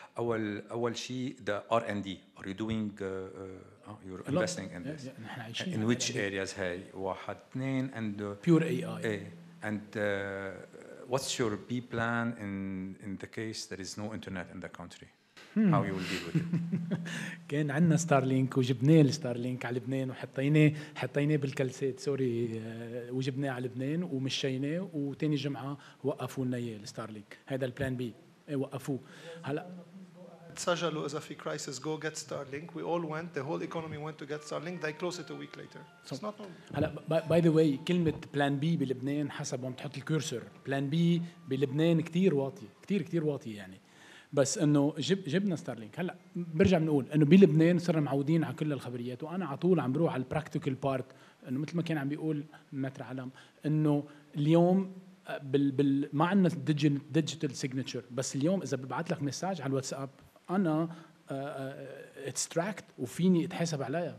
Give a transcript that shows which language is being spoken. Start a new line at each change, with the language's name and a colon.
Arabic: أول شيء
English: the R&D. Are you doing you're investing in this? In which areas هاي؟
Arabic: واحد اثنين
English: and pure AI. And what's your B plan in the case there is no internet in the country? How you will deal with it?
Arabic: كان عندنا ستارلينك وجبناه الستارلينك على لبنان حطيناه بالكلسات سوري وجبناه على لبنان ومشيناه وتاني جمعة وقفوا لنا اياه الستارلينك. هذا البلان بي وقفوه هلا. سجلوا إذا في
English: crisis go get Starlink. We all went, the whole economy went to get Starlink. They closed it a week later. It's not normal.
Arabic: هلا باي ذا واي كلمة بلان بي بلبنان حسب وين تحط الكورسور، بلان بي بلبنان كتير واطية، كتير واطية يعني. بس انه جبنا ستارلينك. هلا برجع بنقول انه بلبنان صرنا معودين على كل الخبريات، وانا على طول عم بروح على البراكتيكال بارت، انه مثل ما كان عم بيقول متر علم انه اليوم ما عندنا ديجيتال سيجنتشر، بس اليوم اذا ببعث لك مساج على الواتساب انا اتستراكت وفيني اتحاسب عليها.